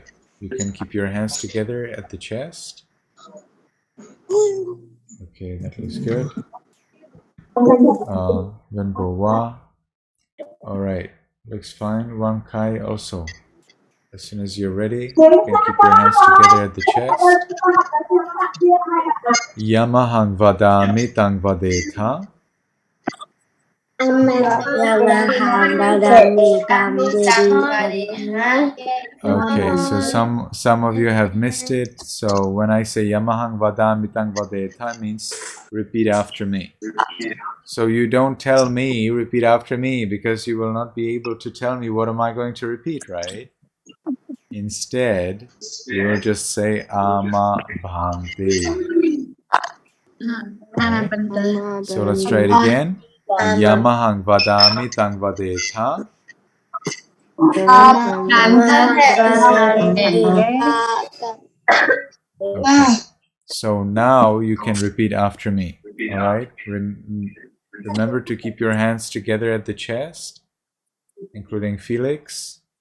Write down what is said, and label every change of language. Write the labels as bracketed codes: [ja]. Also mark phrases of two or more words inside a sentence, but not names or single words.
[en] You can keep your hands together at the chest. Okay, that looks good. Van Bo Wa. All right, looks fine. Wang Kai also. As soon as you're ready, you can keep your hands together at the chest. [pi] Yamahang vadami tang vadeta. [en] Okay, so some of you have missed it. So when I say [pi] Yamahang vadami tang vadeta [en] means repeat after me. So you don't tell me repeat after me because you will not be able to tell me what am I going to repeat, right? Instead, you will just say [pi] Ama Bhante. [en] Right? So let's try it again. [pi] Yamahang vadami tang vadeta. [en] Okay. So now you can repeat after me. All right. Remember to keep your hands together at the chest, including Felix.